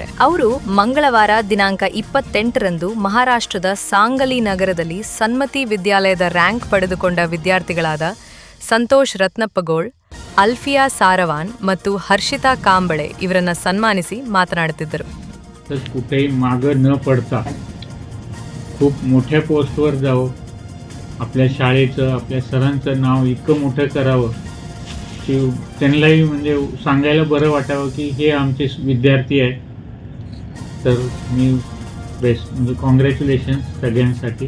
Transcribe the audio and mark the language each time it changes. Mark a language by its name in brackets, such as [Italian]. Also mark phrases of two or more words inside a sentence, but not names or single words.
[Kannada] ಅವರು ಮಂಗಳವಾರ ದಿನಾಂಕ 28ರಂದು ಮಹಾರಾಷ್ಟ್ರದ ಸಾಂಗಲಿ ನಗರದಲ್ಲಿ ಸನ್ಮತಿ ವಿದ್ಯಾಲಯದ ರ್ಯಾಂಕ್ ಪಡೆದುಕೊಂಡ ವಿದ್ಯಾರ್ಥಿಗಳಾದ ಸಂತೋಷ್ ರತ್ನಪ್ಪಗೋಳ್, ಅಲ್ಫಿಯಾ ಸಾರವಾನ್ ಮತ್ತು ಹರ್ಷಿತಾ ಕಾಂಬಳೆ ಇವರನ್ನ ಸನ್ಮಾನಿಸಿ ಮಾತನಾಡುತ್ತಿದ್ದರು. [Marathi] कुठेही मागं न पडता खूप मोठ्या पोस्टवर जावं, आपल्या शाळेचं, आपल्या सरांचं नाव इतकं मोठं करावं की त्यांनाही म्हणजे सांगायला बरं वाटावं की हे आमचे विद्यार्थी आहेत. तर मी बेस्ट म्हणजे कॉंग्रॅच्युलेशन्स सगळ्यांसाठी.